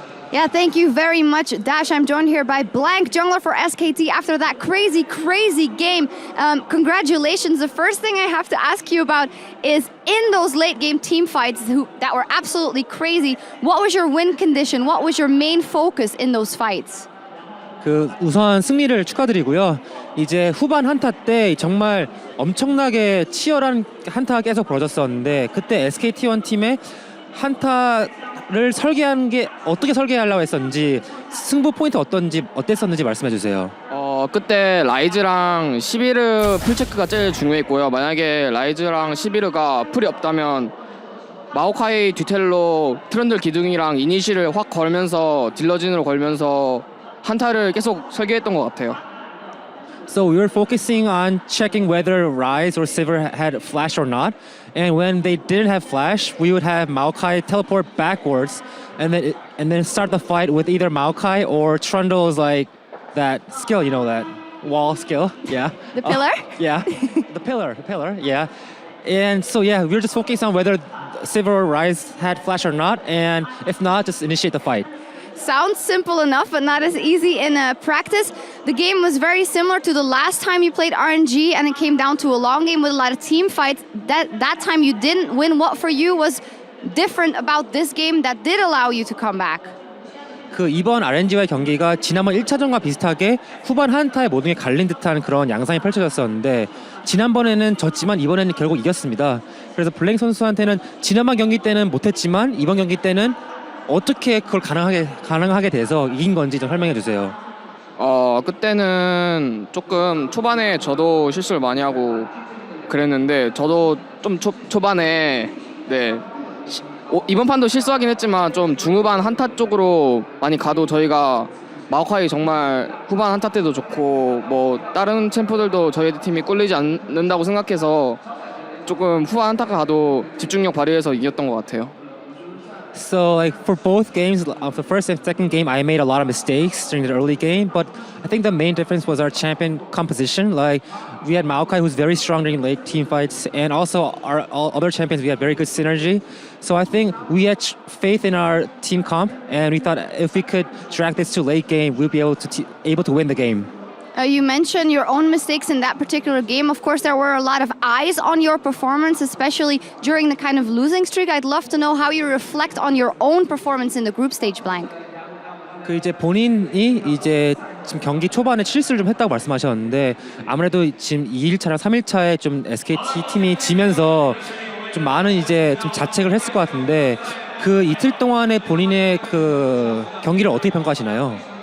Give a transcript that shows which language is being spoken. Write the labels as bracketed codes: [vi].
[en] Yeah, thank you very much, Dash. I'm joined here by Blank, jungler for SKT after that crazy, crazy game. Congratulations. The first thing I have to ask you about is in those late game team fights that were absolutely crazy, what was your win condition? What was your main focus in those fights? [ko] 우선 승리를 축하드리고요. 이제 후반 한타 때 정말 엄청나게 치열한 한타가 계속 벌어졌었는데 그때 SKT1 팀의 한타를 설계한 게 어떻게 설계하려고 했었는지 승부 포인트 어땠었는지 말씀해 주세요. 그때 라이즈랑 시비르 풀체크가 제일 중요했고요. 만약에 라이즈랑 시비르가 풀이 없다면 마오카이 뒤텔로 트런들 기둥이랑 이니시를 확 걸면서 딜러진으로 걸면서 한타를 계속 설계했던 것 같아요. [en] So we were focusing on checking whether Ryze or Sivir had flash or not. And when they didn't have flash, we would have Maokai teleport backwards and then start the fight with either Maokai or Trundle's like that skill, you know, that wall skill. Yeah. The pillar? Yeah. the pillar, yeah. And so yeah, we were just focusing on whether Sivir or Ryze had flash or not, and if not, just initiate the fight. Sounds simple enough, but not as easy in practice. The game was very similar to the last time you played RNG, and it came down to a long game with a lot of team fights. That time you didn't win. What for you was different about this game that did allow you to come back? [ko] 이번 RNG와의 경기가 지난번 1차전과 비슷하게 후반 한타에 모든 게 갈린 듯한 그런 양상이 펼쳐졌었는데 지난번에는 졌지만 이번에는 결국 이겼습니다. 그래서 블랭 선수한테는 지난번 경기 때는 못했지만 이번 경기 때는 어떻게 그걸 가능하게 돼서 이긴 건지 좀 설명해 주세요. 그때는 조금 초반에 저도 실수를 많이 하고 그랬는데 저도 좀 초반에 이번 판도 실수하긴 했지만 좀 중후반 한타 쪽으로 많이 가도 저희가 마오카이 정말 후반 한타 때도 좋고 뭐 다른 챔프들도 저희 팀이 꿀리지 않는다고 생각해서 조금 후반 한타가 가도 집중력 발휘해서 이겼던 것 같아요. [en] So like for both games, the first and second game, I made a lot of mistakes during the early game, but I think the main difference was our champion composition. Like we had Maokai, who's very strong during late team fights, and also our all other champions, we had very good synergy. So I think we had faith in our team comp, and we thought if we could drag this to late game, we'd be able to win the game. You mentioned your own mistakes in that particular game. Of course, there were a lot of eyes on your performance, especially during the kind of losing streak. I'd love to know how you reflect on your own performance in the group stage, Blank. [ko] 이제 본인이 이제 지금 경기 초반에 실수를 좀 했다고 말씀하셨는데 아무래도 지금 2일차랑 3일차에 좀 SKT 팀이 지면서 좀 많은 이제 좀 자책을 했을 것 같은데 그 이틀 동안에 본인의 그 경기를 어떻게 평가하시나요?